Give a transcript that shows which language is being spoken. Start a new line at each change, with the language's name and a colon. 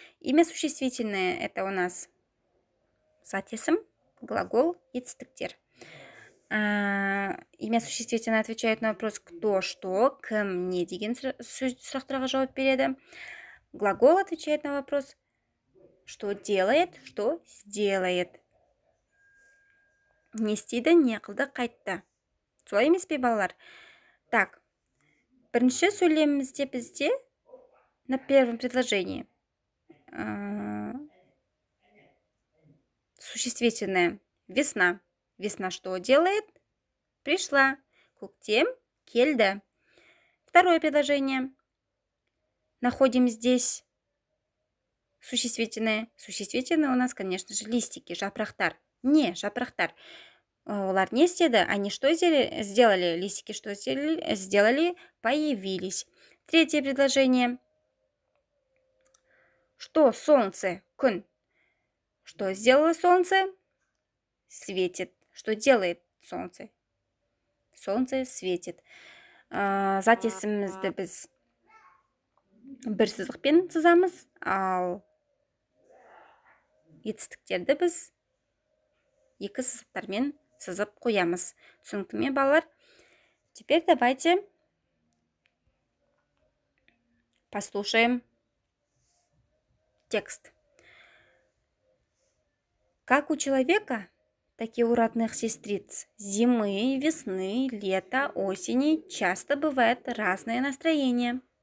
Russian: Имя существительное – это у нас зат есім, глагол етістіктер. Имя существительное отвечает на вопрос кто, что,
Kazakh: кім, не деген сұрақтарға жауап береді.
Russian: Глагол отвечает на вопрос что делает, что сделает.
Kazakh: Не істейді, не қылды, қайтты. Солай емес пе, балалар?
Russian: Так,
Kazakh: бірінші сөйлемімізде бізде
Russian: на первом предложении существительное весна. Весна что делает? Пришла.
Kazakh: Көктем келді.
Russian: Второе предложение. Находим здесь существительное. Существительное у нас, конечно же, листики, жапрахтар. Не, жапрахтар.
Kazakh: Олар не істеді,
Russian: они что сделали? Листики что сделали? Появились. Третье предложение. Что солнце? Күн. Что сделало солнце? Светит. Что делает солнце? Солнце светит.
Kazakh: Зат есімімізді біз бір сызықпен сызамыз, ал етістіктерді біз екі сызықтармен сызып қоямыз. Түсінікті ме, балалар?
Russian: Теперь давайте послушаем текст. Как у человека, так и у родных сестриц зимы, весны, лета, осени часто бывает разное настроение.